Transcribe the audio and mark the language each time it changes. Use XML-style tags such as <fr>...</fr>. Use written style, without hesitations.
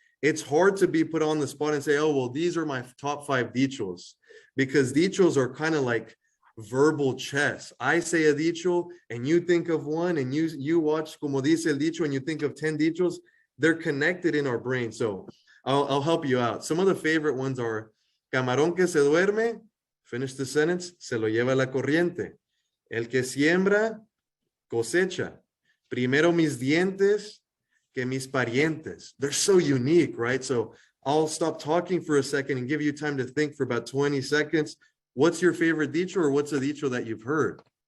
<en>It's hard to be put on the spot and say, oh, well, these are my top 5 dichos, because dichos are kind of like verbal chess. I say a dicho and you think of one, and you watch</en> <es>como dice el dicho</es> <en>and you think of 10 dichos. They're connected in our brain. So I'll help you out. Some of the favorite ones are</en> <es>camarón que se duerme,</es> <en>Finish the sentence.</en> <es>Se lo lleva la corriente. El que siembra, cosecha. Primero mis dientes que mis parientes.</es> <en>They're so unique, right? So I'll stop talking for a second and give you time to think for about 20 seconds. What's your favorite dicho, or what's a dicho that you've heard?</en>